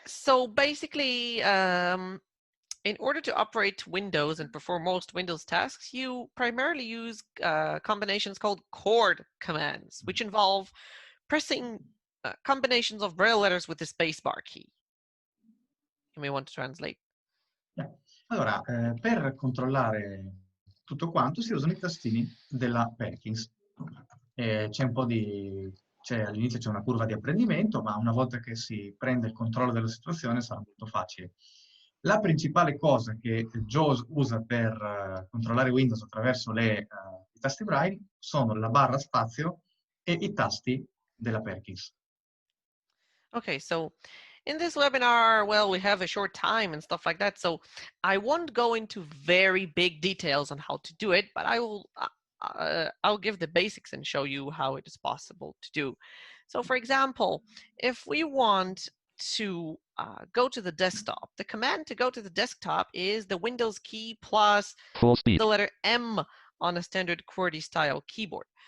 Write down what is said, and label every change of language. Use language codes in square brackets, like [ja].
[en] So basically, in order to operate Windows and perform most Windows tasks, you primarily use combinations called chord commands, which involve pressing combinations of Braille letters with the spacebar key. You may want to translate. Yeah. [it] Allora, per controllare tutto quanto si usano i tastini della Perkins. C'è un po' di... all'inizio c'è una curva di apprendimento, ma una volta che si prende il controllo della situazione sarà molto facile. La principale cosa che JAWS usa per controllare Windows attraverso i tasti Braille sono la barra spazio e i tasti della Perkins. [en] Okay, so in this webinar, well, we have a short time and stuff like that, so I won't go into very big details on how to do it, but I'll give the basics and show you how it is possible to do. So for example, if we want to go to the desktop, the command to go to the desktop is the Windows key plus the letter M on a standard QWERTY style keyboard.